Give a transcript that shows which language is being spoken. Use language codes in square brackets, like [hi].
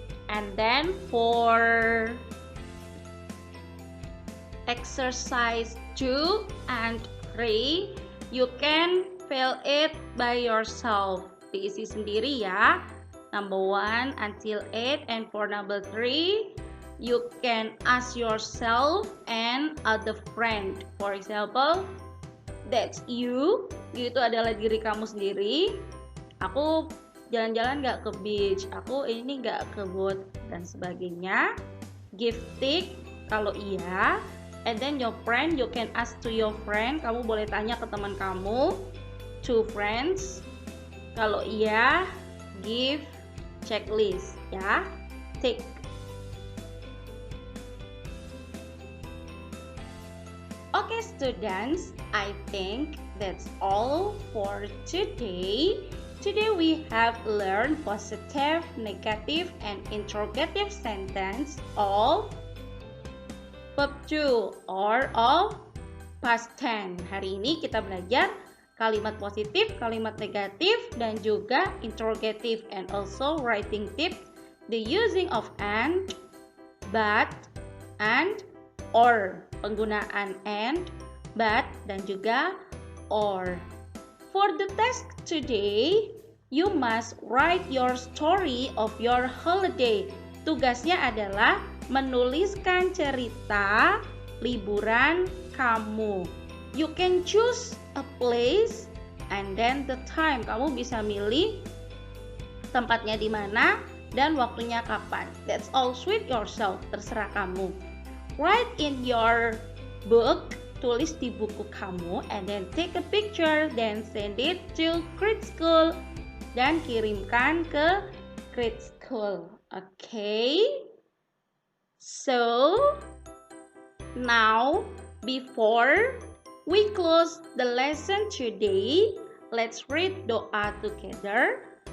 [en] And then for exercise 2 and 3, you can fill it by yourself. [id] Diisi sendiri ya. [en] Number 1 until 8, and for number 3, you can ask yourself and other friend. For example, that's you. [id] You itu adalah diri kamu sendiri. Aku jalan-jalan gak ke beach, aku ini gak ke boat, dan sebagainya. [en] Give tick [id] kalau iya. [en] And then your friend, you can ask to your friend. [id] Kamu boleh tanya ke teman kamu. [en] 2 friends. [id] Kalau iya, [en] give checklist ya. Tick. Okay students, I think that's all for today. Today we have learned positive, negative, and interrogative sentence of verb 2 or of past tense. [id] Hari ini kita belajar kalimat positif, kalimat negatif, dan juga interrogative, [en] and also writing tips, the using of and, but, and, or. [id] Penggunaan and, but, dan juga or. [en] For the task today, you must write your story of your holiday. [id] Tugasnya adalah menuliskan cerita liburan kamu. [en] You can choose a place and then the time. [id] Kamu bisa milih tempatnya di mana dan waktunya kapan. [en] That's all, suit yourself, [id] terserah kamu. [en] Write in your book, [id] tulis di buku kamu, [en] and then take a picture, then send it to grade school, [id] dan kirimkan ke grade school. [en] Okay? So, now, before we close the lesson today, let's read doa together.